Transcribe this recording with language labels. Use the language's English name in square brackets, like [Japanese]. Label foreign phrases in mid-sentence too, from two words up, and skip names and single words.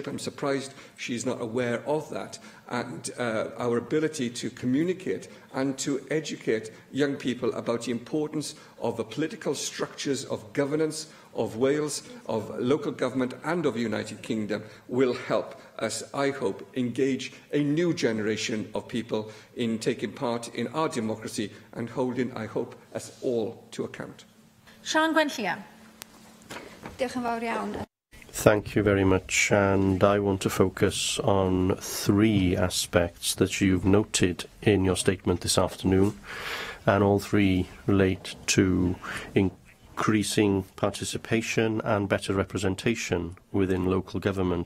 [English] I'm surprised she's not aware of that. And our ability to communicate and to educate young people about the importance of the political structures of governance of Wales, of local government and of the United Kingdom will help us, I hope, engage a new generation of people in taking part in our democracy and holding, I hope, us all to account. Sian Gwenllian. [Welsh] Diolch yn fawr iawn. [English] Thank you very much, and I want to focus on three aspects that you've noted in your statement this afternoon, and all three relate to increasing participation and better representation within local government.